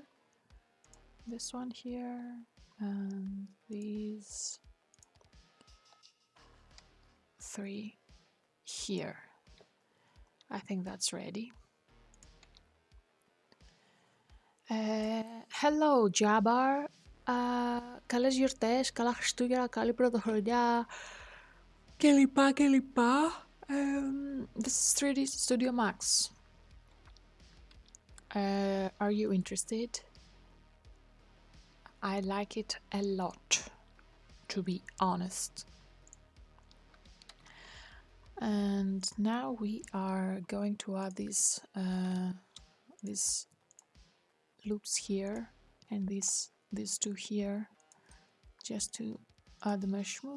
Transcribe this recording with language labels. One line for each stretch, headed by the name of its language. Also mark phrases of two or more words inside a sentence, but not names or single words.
English: This one here, and these 3 here. I think that's ready. Hello Jabbar.
Greek: Καλές γιορτές, καλά Χριστούγεννα, καλή πρωτοχρονιά και λοιπά και λοιπά.
English: This is 3D Studio Max. Are you interested? I like it a lot, to be honest. And now we are going to add these loops here and these two here, just to add the mesh smooth.